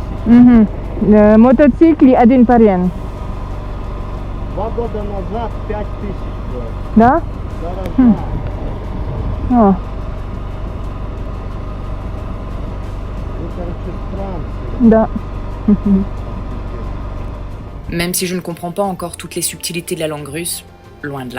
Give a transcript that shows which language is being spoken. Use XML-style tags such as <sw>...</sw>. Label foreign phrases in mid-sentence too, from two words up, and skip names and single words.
<ru>Угу. Мотоцикл и один парень. 2 года назад 5 тысяч было. Да? Дорожа. О, Вы, короче, с Франции. да.</ru> <fr>Même si je ne comprends pas encore toutes les subtilités de la langue russe, loin de là.</fr>